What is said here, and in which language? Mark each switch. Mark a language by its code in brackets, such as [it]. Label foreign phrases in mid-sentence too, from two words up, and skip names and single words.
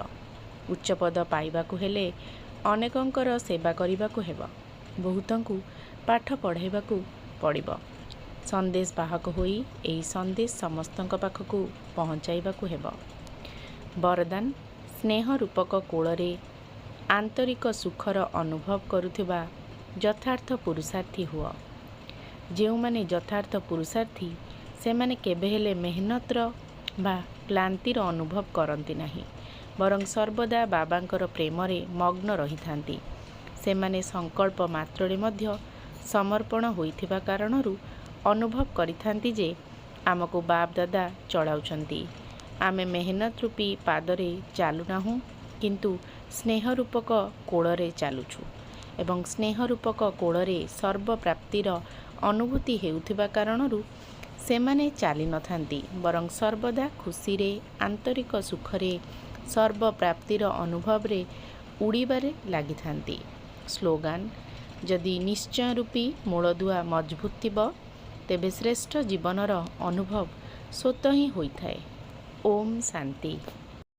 [or] ଉଚ୍ଚ ପଦ ପାଇବାକୁ ହେଲେ ଅନେକଙ୍କର ସେବା କରିବାକୁ ହେବ। ବହୁତଙ୍କୁ ପାଠ ପଢ଼ାଇବାକୁ ପଡ଼ିବ। ସନ୍ଦେଶ ବାହକ ହୋଇ ଏହି ସନ୍ଦେଶ ସମସ୍ତଙ୍କ ପାଖକୁ ପହଞ୍ଚାଇବାକୁ ହେବ। ବରଦାନ, ସ୍ନେହ ରୂପକ କୋଳରେ ଆନ୍ତରିକ ସୁଖର ଅନୁଭବ କରୁଥିବା ଯଥାର୍ଥ ପୁରୁଷାର୍ଥୀ ହୁଅ। ଯେ ମାନେ ଯଥାର୍ଥ ପୁରୁଷାର୍ଥୀ ସେ ମାନେ କେବେ ହେଲେ ମେହନତର ବା କ୍ଲାନ୍ତିର ଅନୁଭବ କରନ୍ତି ନାହିଁ, ବରଂ ସର୍ବଦା ବାବାଙ୍କର ପ୍ରେମରେ ମଗ୍ନ ରହି ଥାନ୍ତି। ସେ ମାନେ ସଂକଳ୍ପ ମାତ୍ରରେ ମଧ୍ୟ ସମର୍ପଣ ହୋଇଥିବା କାରଣରୁ ଅନୁଭବ କରିଥାନ୍ତି ଯେ ଆମକୁ ବାପ ଦାଦା ଚଳାଉଛନ୍ତି। ଆମେ ମେହନତ ରୂପୀ ପାଦରେ ଚାଲୁନାହୁଁ, କିନ୍ତୁ ସ୍ନେହ ରୂପକ କୋଳରେ ଚାଲୁଛୁ ଏବଂ ସ୍ନେହ ରୂପକ କୋଳରେ ସର୍ବ ପ୍ରାପ୍ତିର ଅନୁଭୂତି ହେଉଥିବା କାରଣରୁ ସେମାନେ ଚାଲି ନଥାନ୍ତି, ବରଂ ସର୍ବଦା ଖୁସିରେ ଆନ୍ତରିକ ସୁଖରେ ସର୍ବ ପ୍ରାପ୍ତିର ଅନୁଭବରେ ଉଡ଼ିବାରେ ଲାଗିଥାନ୍ତି। ସ୍ଲୋଗାନ, ଯଦି ନିଶ୍ଚୟ ରୂପୀ ମୂଳଦୁଆ ମଜବୁତ ଥିବ ତେବେ ଶ୍ରେଷ୍ଠ ଜୀବନର ଅନୁଭବ ସ୍ୱତଃ ହିଁ ହୋଇଥାଏ। ଓମ ଶାନ୍ତି।